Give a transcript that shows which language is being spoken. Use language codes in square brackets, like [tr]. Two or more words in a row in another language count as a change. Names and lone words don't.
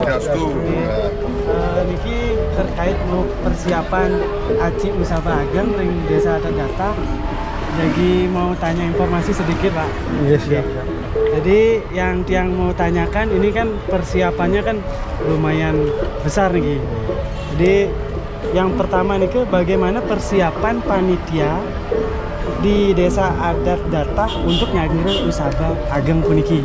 [id] Niki terkait persiapan Aci Usaba Ageng ring Desa Adat Data. Jadi mau tanya informasi sedikit, Pak. Yes, siap. Jadi yang tiang mau tanyakan ini kan persiapannya kan lumayan besar nih. Jadi yang pertama nih bagaimana persiapan panitia di Desa Adat Data untuk nyadiri Usaba Ageng puniki.